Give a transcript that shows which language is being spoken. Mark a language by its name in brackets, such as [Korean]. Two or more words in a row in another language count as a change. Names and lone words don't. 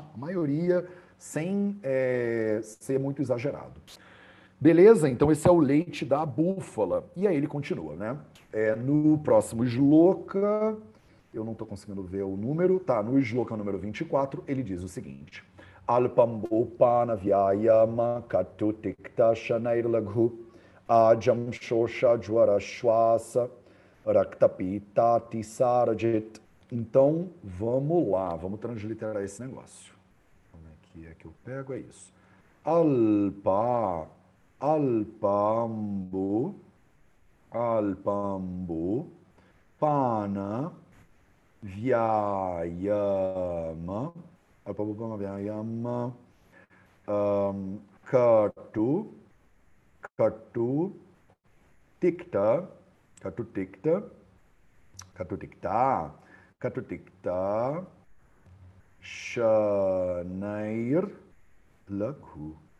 [Portuguese] A maioria sem ser muito exagerado. Beleza? Então esse é o leite da búfala. E aí ele continua, né? No próximo shloka, eu não estou conseguindo ver o número, tá? No shloka número 24, ele diz o seguinte: [Sanskrit] अल्पम् बोपान व्यायाम कटुतिक्त शनैर् लघु अजम् शोष ज्वर श्वास रक्तपित तिसारजित्. [Portuguese] Então, vamos lá, vamos transliterar esse negócio. Como é que eu pego? É isso. [Sanskrit] अल्पाम्बु, पान, व्यायाम, कटु, तिक्त, शनैर् लखु.